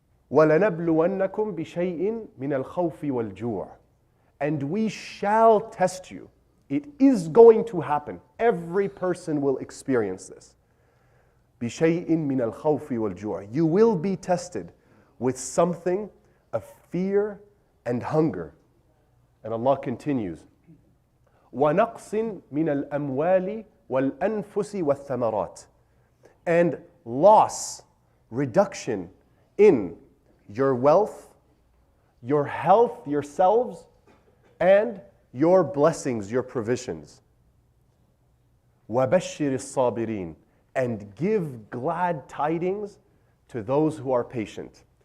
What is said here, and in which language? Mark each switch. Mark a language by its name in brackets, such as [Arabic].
[Arabic] وَلَنَبْلُوَنَّكُمْ بِشَيْءٍ مِنَ الْخَوْفِ وَالْجُوعِ. [English] And we shall test you. It is going to happen. Every person will experience this. [Arabic] بِشَيْءٍ مِنَ الْخَوْفِ وَالْجُوعِ. [English] You will be tested with something of fear and hunger. And Allah continues, [Arabic] وَنَقْصٍ مِنَ الْأَمْوَالِ وَالْأَنفُسِ وَالثَّمَرَاتِ. [English] And loss, reduction in your wealth, your health, yourselves, and your blessings, your provisions. [Arabic] وَبَشِّرِ الصَّابِرِينَ. [English] And give glad tidings to those who are patient.